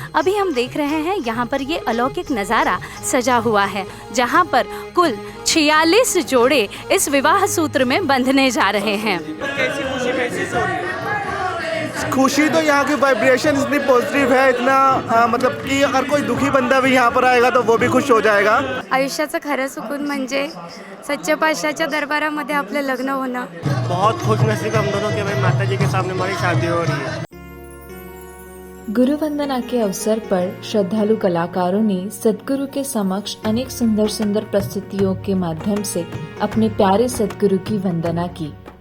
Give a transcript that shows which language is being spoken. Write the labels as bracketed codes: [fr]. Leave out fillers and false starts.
[hi] अभी हम देख रहे हैं यहाँ पर ये अलौकिक नज़ारा सजा हुआ है, जहाँ पर कुल 46 जोड़े इस विवाह सूत्र में बंधने जा रहे हैं। खुशी तो यहाँ की वाइब्रेशन इतनी पॉजिटिव है, इतना मतलब कि अगर कोई दुखी बंदा भी यहाँ पर आएगा तो वो भी खुश हो जाएगा। [mr] आयुष्याचं खरं सुकून म्हणजे सच्चे पातशाच्या दरबारामध्ये आपलं लग्न होणं। [hi] बहुत खुश नसीब हम दोनों के भाई माता जी के सामने हमारी शादी हो रही है। गुरु वंदना के अवसर पर श्रद्धालु कलाकारों ने सद्गुरु के समक्ष अनेक सुंदर सुंदर प्रस्तुतियों के माध्यम से अपने प्यारे सद्गुरु की वंदना की।